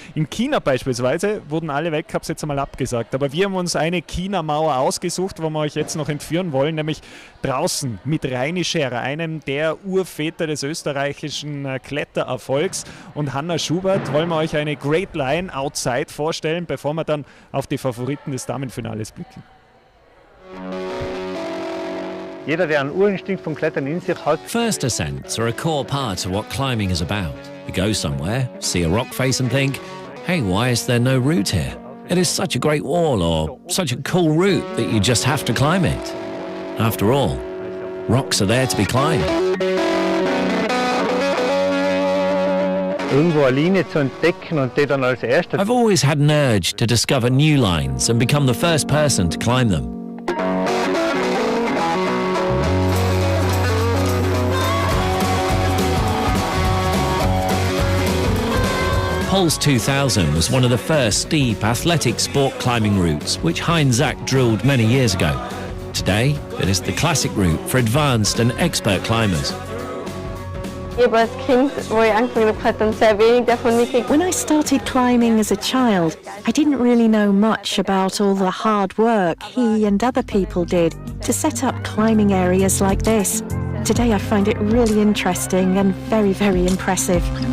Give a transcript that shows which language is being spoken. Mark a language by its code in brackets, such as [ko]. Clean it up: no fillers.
[de] In China beispielsweise wurden alle Weltcups jetzt einmal abgesagt, aber wir haben uns eine China-Mauer ausgesucht, wo wir euch jetzt noch entführen wollen, nämlich draußen mit Reini Scherer, einem der Urväter des österreichischen Klettererfolgs, und Hanna Schubert wollen wir euch eine Great Line Outside vorstellen, bevor wir dann auf die Favoriten des Damenfinales blicken. Jeder, der einen Urinstinkt vom Klettern in sich hat. [en] First ascents are a core part of what climbing is about. You go somewhere, see a rock face and think, hey, why is there no route here? It is such a great wall or such a cool route that you just have to climb it. After all, rocks are there to be climbed. [de] Irgendwo eine Linie zu entdecken und die dann als erster. [en] I've always had an urge to discover new lines and become the first person to climb them. Pols 2000 was one of the first steep athletic sport climbing routes which Heinz Zack drilled many years ago. Today, it is the classic route for advanced and expert climbers. [de] Ich habe als Kind, wo ich angefangen habe, klettern, sehr wenig davon mitgekriegt. [en] When I started climbing as a child, I didn't really know much about all the hard work he and other people did to set up climbing areas like this. Today I find it really interesting and very, very impressive.